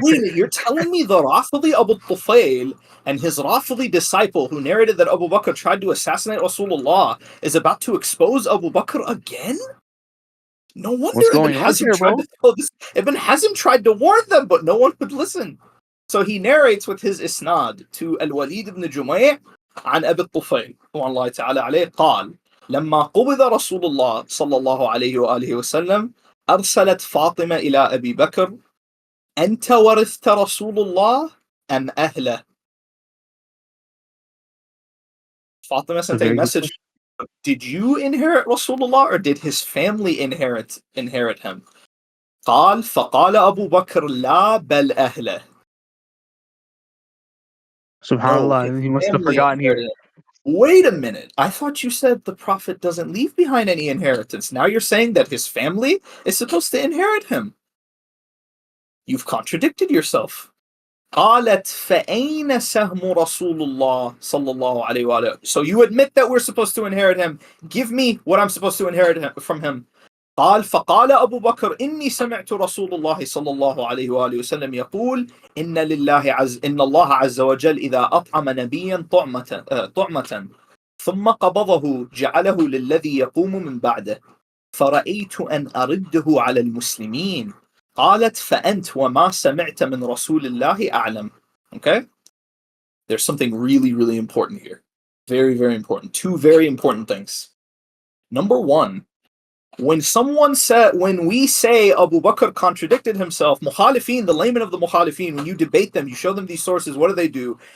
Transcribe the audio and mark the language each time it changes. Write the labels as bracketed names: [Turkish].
[English] Wait a minute, you're telling me the Rafidi Abu Tufail and his Rafidi disciple who narrated that Abu Bakr tried to assassinate Rasulullah is about to expose Abu Bakr again? No wonder Ibn Hazm tried to tell this. Ibn Hazm tried to warn them, but no one would listen. So he narrates with his isnad to Al-Walid ibn Jumay [Arabic] عن أبي الطفيل والله تعالى عليه قال لما قبض رسول الله صلى الله عليه وآله وسلم أرسلت فاطمة إلى أبي بكر أنت ورثت رسول الله أم أهله. [English] Fatima sent a message. Did you inherit Rasulullah or did his family inherit him? [Arabic] قال فقال أبو بكر لا بل أهله. [English] Subhanallah, he must have forgotten here. Wait a minute. I thought you said the Prophet doesn't leave behind any inheritance. Now you're saying that his family is supposed to inherit him. You've contradicted yourself. [Arabic] قالت فأين سهم رسول الله صلى الله عليه وآله. [English] So you admit that we're supposed to inherit him. Give me what I'm supposed to inherit from him. [Arabic] قال فقال أبو بكر إني سمعت رسول الله صلى الله عليه وآله وسلم يقول إن الله عز وجل إذا أطعم نبيا طعمة ثم قبضه جعله للذي يقوم من بعده فرأيت أن أرده على المسلمين. قالت فأنت وما سمعت من رسول الله أعلم. [English] Okay? There's something really, really important here. Very, very important. Two very important things. Number one, when we say Abu Bakr contradicted himself, Mukhalifin, the laymen of the Mukhalifin, when you debate them, you show them these sources, what do?